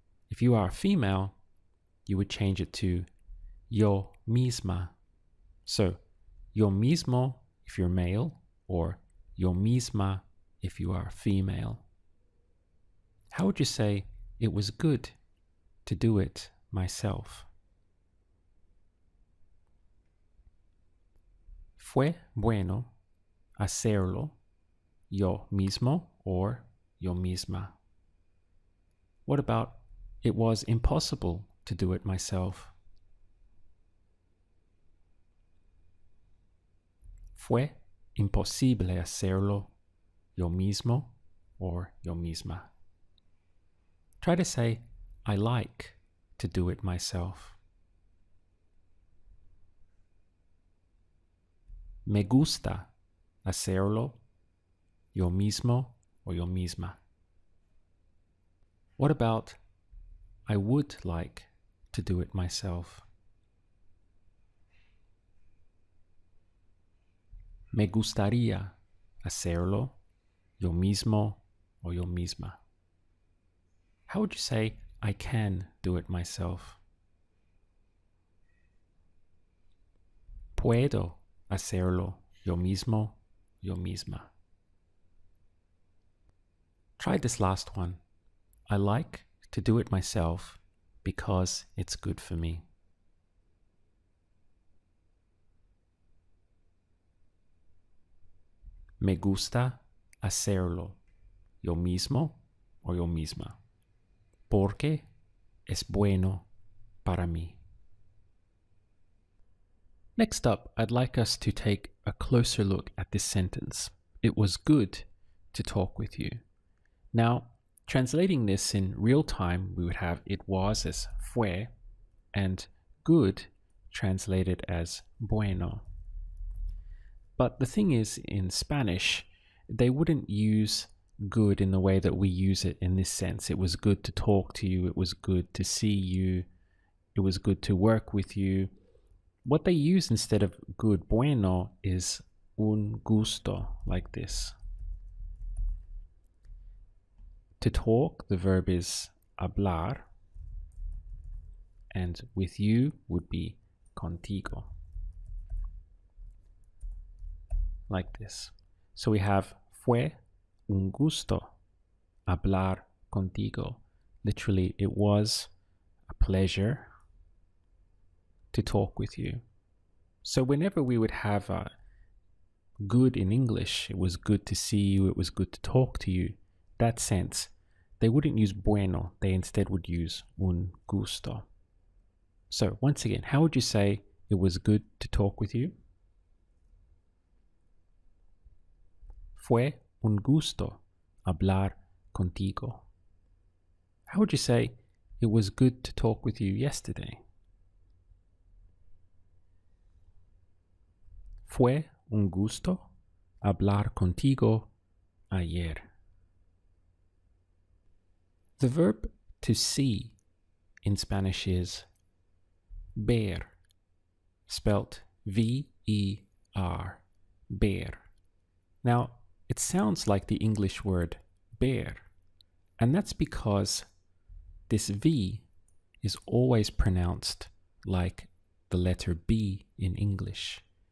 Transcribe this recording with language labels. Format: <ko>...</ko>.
<en>If you are female, you would change it to yo misma. So, yo mismo if you're male, or yo misma if you are female. How would you say it was good to do it myself?</en> <es>Fue bueno hacerlo yo mismo or yo misma.</es> <en>What about it was impossible to do it myself?</en> <es>Fue imposible hacerlo yo mismo or yo misma.</es> <en>Try to say, I like to do it myself.</en> <es>Me gusta hacerlo yo mismo or yo misma.</es> <en>What about I would like to do it myself?</en> <es>Me gustaría hacerlo yo mismo or yo misma.</es> <en>How would you say I can do it myself?</en> <es>Puedo hacerlo yo mismo, yo misma.</es> <en>Try this last one. I like to do it myself because it's good for me.</en> <es>Me gusta hacerlo yo mismo o yo misma porque es bueno para mí.</es> <en>Next up, I'd like us to take a closer look at this sentence. It was good to talk with you. Now, translating this in real time, we would have it was as fue and good translated as bueno. But the thing is, in Spanish, they wouldn't use good in the way that we use it in this sense. It was good to talk to you. It was good to see you. It was good to work with you. What they use instead of good, bueno, is un gusto, like this. To talk, the verb is hablar, and with you would be contigo. Like this. So we have</en> <es>fue un gusto hablar contigo.</es> <en>Literally, it was a pleasure to talk with you. So whenever we would have a good in English, it was good to see you, it was good to talk to you, that sense, they wouldn't use bueno, they instead would use un gusto. So once again, how would you say it was good to talk with you?</en> <es>Fue un gusto hablar contigo.</es> <en>How would you say it was good to talk with you yesterday?</en> <es>Fue un gusto hablar contigo ayer.</es> <en>The verb to see in Spanish is ver, spelt V-E-R, ver. Now, it sounds like the English word bear, and that's because this V is always pronounced like the letter B in English.</en>